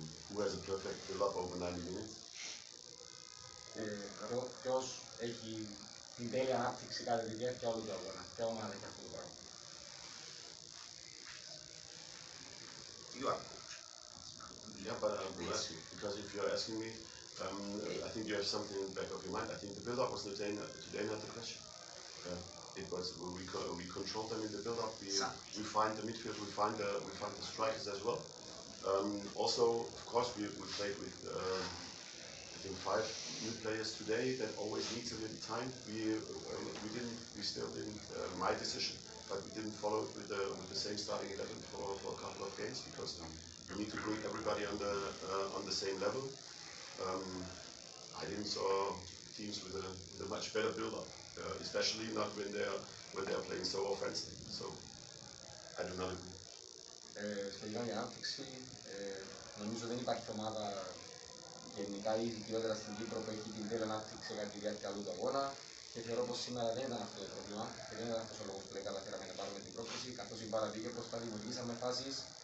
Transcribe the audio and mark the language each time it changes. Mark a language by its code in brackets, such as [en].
[en] Who has a perfect build-up over 90 minutes? [el] Ποιος έχει την τέλεια ανάπτυξη κατά τη διάρκεια όλου του αγώνα? Ποια ομάδα έχει αυτό το πράγμα? [en] You are coach. Yeah, but because if you're asking me, I think you have something in the back of your mind. I think the build-up was today not the question. It was we controlled them in the build-up. We find the midfield. We find the strikers as well. Also, of course, we played with I think 5 new players today. That always needs a little time. We still didn't. My decision, but we didn't follow it with the same starting 11 for a couple of games, because we need to bring everybody on the same level. I didn't saw teams with a much better build-up, especially not when they are playing so offensive. So I do not agree. [el] Σχετικά με την ανάπτυξη, νομίζω δεν υπάρχει ομάδα γενικά ή ειδικότερα στην Κύπρο που έχει την τέλεια ανάπτυξη κατά τη διάρκεια όλου του αγώνα. Και θεωρώ πως σήμερα δεν ήταν αυτό το πρόβλημα και δεν ήταν αυτός ο λόγος που δεν καταφέραμε να πάρουμε την πρόκληση. Καθώς η μπάλα πήγε μπροστά, δημιουργήσαμε φάσεις